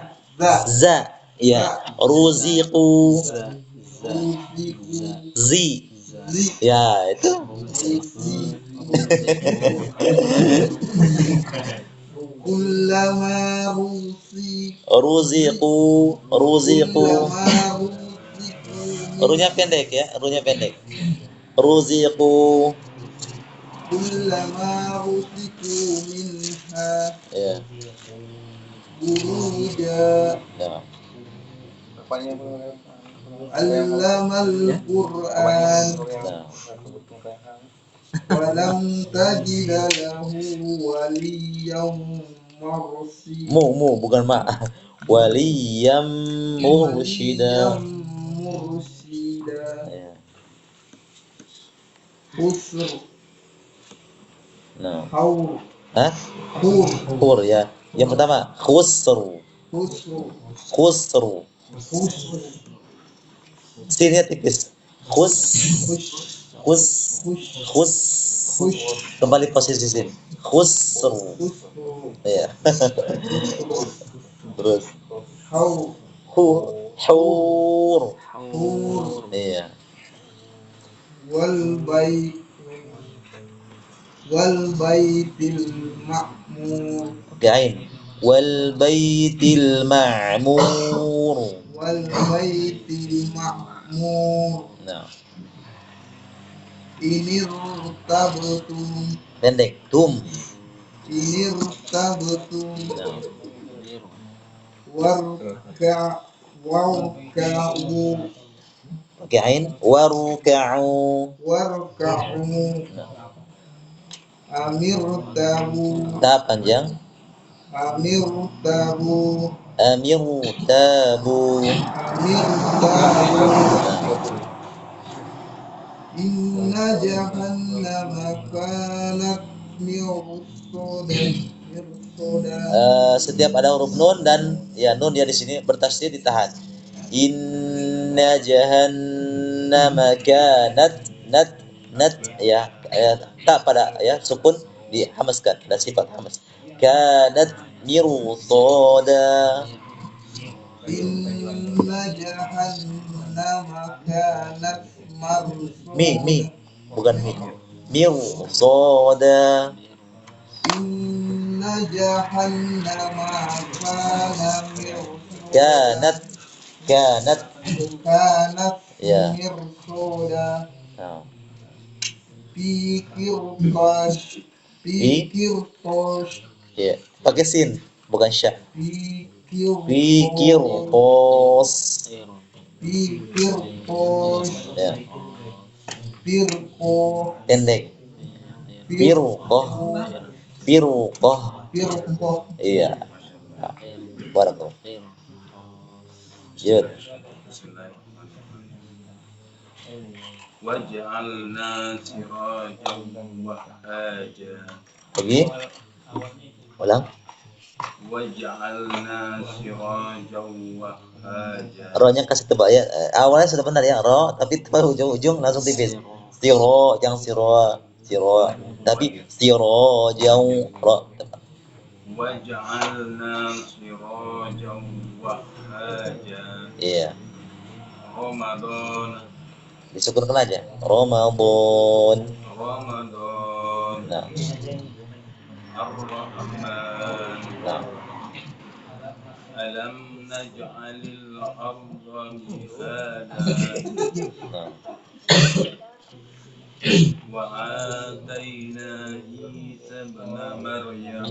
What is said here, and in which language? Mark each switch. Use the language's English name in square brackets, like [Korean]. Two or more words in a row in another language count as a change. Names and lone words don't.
[Indonesian] Ya. Ruziqu. [Arabic] رزقوا. Zi. زي. [Indonesian] Ya, itu. [Arabic] كلما Ruziqu. كلما [Indonesian] Runya pendek ya, runya pendek. [Arabic] Ruziqu. كلما رزقوا منها. [Indonesian] Ya. [Arabic] خروجا. [Indonesian] Ya. [Arabic] علم القرآن. [Indonesian] Nah. [Arabic] ولم تجد له وليا مرشدا. [Indonesian] Mu bukan ma. [Arabic] وليا مرشدا. مرشدا. [Indonesian] Ya. [Arabic] خسر. [Indonesian] Nah. [Arabic] حور. Hah? خور. [Indonesian] Khur ya. Yang pertama khusru. [Arabic] خسر. Khusru. khus Sinnya tipis. Khus, khus khus, khus khus. khus [Indonesian] Kembali posisi sin. Khusru. [Arabic] khusru [Indonesian] Iya. Terus [Arabic] hau hu, hur. hur [Indonesian] Iya. [Arabic] والبيت والبيت المعمور [Indonesian] Oke, ain. [Arabic] والبيت المعمور. والبيت المعمور [Indonesian] Nah, [Arabic] إن ارتبتم [Indonesian] pendek. Tum. [Arabic] إن ارتبتم [Indonesian] Nah, [Arabic] ورقا ورقاء [Indonesian] oke, ain. Waruka'u. [Arabic] warka'u [Indonesian] Nah, [Arabic] أم ارتابوا [Indonesian] ta panjang. [Arabic] أم ارتابوا أم ارتابوا. أم ارتابوا [Indonesian] Nah, [Arabic] إن جهنم كانت مرصادا [Indonesian] setiap ada huruf nun dan ya nun ya di sini bertasydid ditahan. [Arabic] إن جهنم كانت نت ya, [Indonesian] tak pada ya sukun dihamaskan dan sifat hamas. [Arabic] كانت مرصادا. إن جهنم كانت Mi marsoda [Indonesian] bukan mi. Mirsada. [Arabic] إن جهنم كان مرصادا كانت كانت kanat [Indonesian] ya. [Arabic] mirsoda [Indonesian] Nah, [Arabic] في قرطاس في Fi? kirtas [Indonesian] ya pakai sin bukan sya. [Arabic] fi Pikir kirtas pos. في قرطاس [Indonesian] Ya, [Arabic] firqo [Indonesian] pendek. Firqoh. Firqoh. [Arabic] firqo [Indonesian] Iya. Nah, [Arabic] barakallah. Yud. وجعلنا سراجا وهاجا [Indonesian] Lagi. Ulang. [Arabic] وجعلنا سراجا وهاجا [Indonesian] Ro-nya kasih tebak ya. Awalnya sudah benar ya, ro, tapi tepat ujung-ujung langsung tipis. Siro, jangan siro, siro. Tapi siro jauh ro. [Arabic] وجعلنا سراجا وهاجا [Indonesian] Iya. [Arabic] رمضان [Indonesian] Disukunkan aja. Ramadan. [Arabic] رمضان [Indonesian] Nah, [Arabic] الرحمن [Indonesian] nah. [Arabic] ألم نجعل الأرض مهادا [Indonesian] Nah. [Arabic] وآتينا عيسى ابن مريم